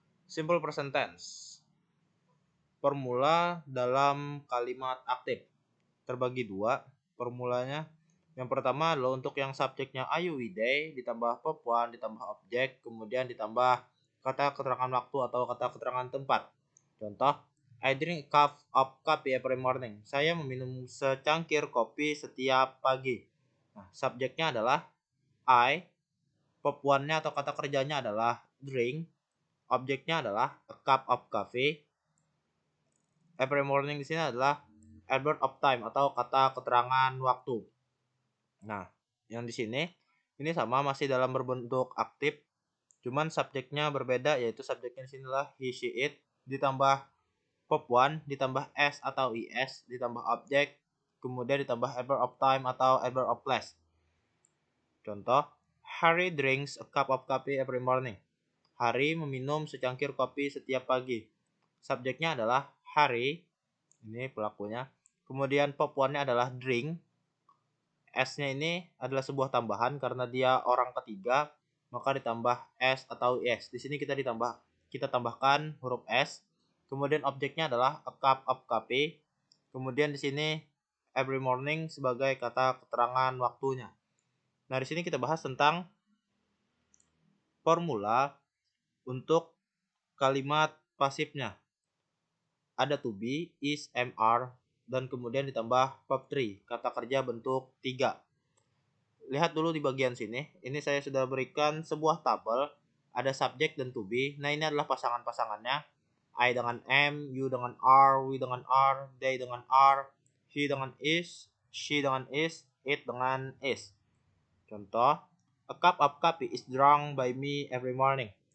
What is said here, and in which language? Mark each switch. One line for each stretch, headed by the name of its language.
Indonesian: Simple present tense. Formula dalam kalimat aktif terbagi dua formulanya. Yang pertama adalah untuk yang subjeknya I, you, we, they, ditambah verb one, ditambah objek, kemudian ditambah kata keterangan waktu atau kata keterangan tempat.
English: Contoh, I drink a cup of coffee every morning.
Indonesian: Saya meminum secangkir kopi setiap pagi. Nah, subjeknya adalah I, verb one-nya atau kata kerjanya adalah drink, objeknya adalah
English: a cup of coffee.
Indonesian: Every morning di sini adalah adverb of time atau kata keterangan waktu. Nah, yang di sini ini sama masih dalam berbentuk aktif, cuman subjeknya berbeda, yaitu subjeknya di sini adalah he, she, it, ditambah verb one, ditambah s atau is, ditambah objek, kemudian ditambah adverb of time atau adverb of place.
English: Contoh, Harry drinks a cup of coffee every morning.
Indonesian: Harry meminum secangkir kopi setiap pagi. Subjeknya adalah Harry, ini pelakunya. Kemudian verb one-nya adalah drink. S-nya ini adalah sebuah tambahan karena dia orang ketiga, maka ditambah S atau is. Di sini kita tambahkan huruf S. Kemudian objeknya adalah
English: a cup of coffee.
Indonesian: Kemudian di sini every morning sebagai kata keterangan waktunya. Nah, di sini kita bahas tentang formula untuk kalimat pasifnya. Ada to be, is, am, are, dan kemudian ditambah verb 3, kata kerja bentuk 3. Lihat dulu di bagian sini. Ini saya sudah berikan sebuah tabel. Ada subjek dan to be. Nah, ini adalah pasangan-pasangannya. I dengan am, you dengan are, we dengan are, they dengan are, he dengan is, she dengan is, it dengan is.
English: Contoh, a cup of coffee is drunk by me every morning.